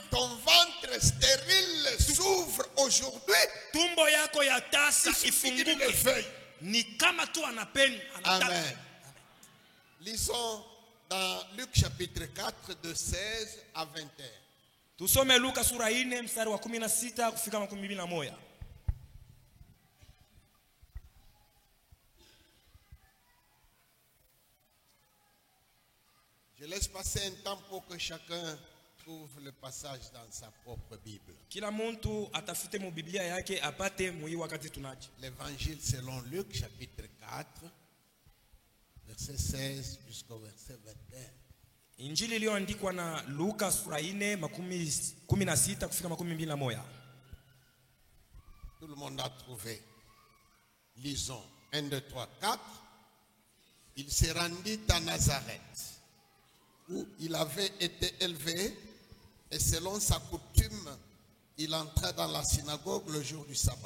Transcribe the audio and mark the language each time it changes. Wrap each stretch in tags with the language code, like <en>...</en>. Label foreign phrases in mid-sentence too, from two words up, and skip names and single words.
<fr>ton ventre stérile s'ouvre aujourd'hui,</fr> <sw>tumbo yako ya tasa</sw> <fr>il suffit qu'il le</fr> <sw>ifunguke,</sw> <fr>veuille.</fr> <sw>ni kama tu anapenda, anataka. Amen.</sw> <fr>Lisons dans Luc chapitre 4 de 16 à 21.</fr> <sw>Tusome Luka sura 4 mstari wa 16 kufika 21.</sw> <fr>Je laisse passer un temps pour que chacun trouve le passage dans sa propre Bible.</fr> <sw>Kila muntu atafute mu Biblia yake apate mui wakati tunaji.</sw> <fr>L'évangile selon Luc chapitre 4, verset 16 jusqu'au verset 21.</fr> <sw>Injili iliyoandikwa na Luka sura 4:16 kufika 21.</sw> <fr>Tout le monde a trouvé. Lisons. 1, 2, 3, 4. Il se rendit à Nazareth, où il avait été élevé, et selon sa coutume, il entra dans la synagogue le jour du sabbat.</fr>